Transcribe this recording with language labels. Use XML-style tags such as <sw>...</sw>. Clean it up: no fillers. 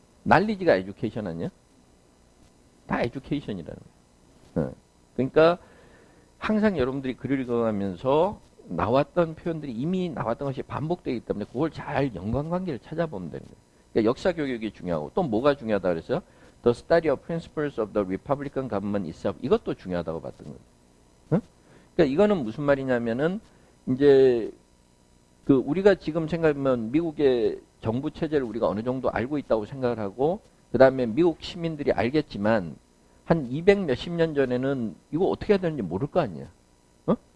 <ko>knowledge가 education 아니야? 다 education이라는 거예요. 그러니까 항상 여러분들이 글을 읽어가면서 나왔던 표현들이 이미 나왔던 것이 반복되기 때문에 그걸 잘 연관관계를 찾아보면 되는 거예요. 그러니까 역사 교육이 중요하고 또 뭐가 중요하다 그랬어요?</ko> <en>The study of principles of the Republican government itself.</en> <ko>이것도 중요하다고 봤던 거예요. 응? 그러니까 이거는 무슨 말이냐면은 이제 그 우리가 지금 생각하면 미국의 정부 체제를 우리가 어느 정도 알고 있다고 생각을 하고 그 다음에 미국 시민들이 알겠지만 한 200 몇십 년 전에는 이거 어떻게 해야 되는지 모를 거 아니에요. 어?</ko>